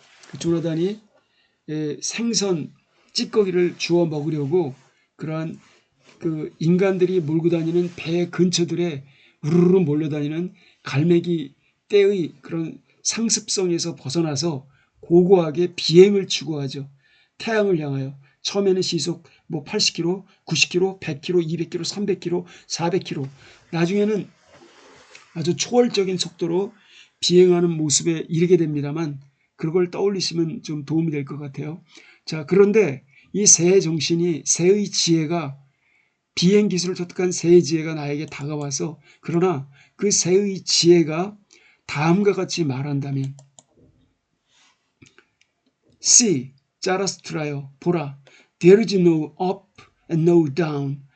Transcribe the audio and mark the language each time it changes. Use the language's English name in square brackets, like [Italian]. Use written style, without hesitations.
[Korean] 그 조나단이 생선 찌꺼기를 주워 먹으려고 그러한 그 인간들이 몰고 다니는 배 근처들에 우르르 몰려다니는 갈매기 떼의 그런 상습성에서 벗어나서 고고하게 비행을 추구하죠. 태양을 향하여. 처음에는 시속 뭐 80km, 90km, 100km, 200km, 300km, 400km. 나중에는 아주 초월적인 속도로 비행하는 모습에 이르게 됩니다만, 그걸 떠올리시면 좀 도움이 될 것 같아요. 자, 그런데 이 새의 정신이, 새의 지혜가, 비행 기술을 터득한 새의 지혜가 나에게 다가와서, 그러나 그 새의 지혜가 다음과 같이 말한다면, See, 자라스트라여, 보라, [English] there is no up and no down.